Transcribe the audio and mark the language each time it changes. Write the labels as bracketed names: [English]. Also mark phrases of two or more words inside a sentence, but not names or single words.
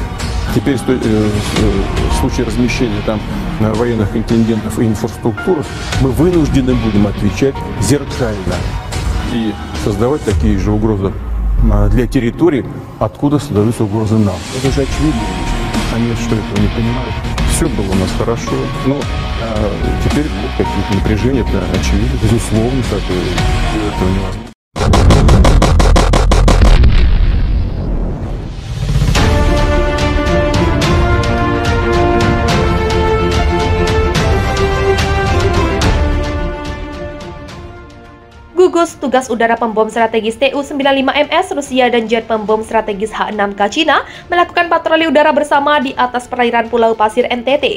[Russian] Теперь в случае размещения там военных контингентов и инфраструктуры мы вынуждены будем отвечать зеркально и создавать такие же угрозы для территорий, откуда создаются угрозы нам. Это же очевидно. Они что, этого не понимают? Все было у нас хорошо, но теперь какие-то напряжения, это очевидно, безусловно, так этого невозможно. [Indonesian] Gugus tugas udara pembom strategis Tu-95MS Rusia dan jet pembom strategis H-6K Cina melakukan patroli udara bersama di atas perairan Pulau Pasir NTT.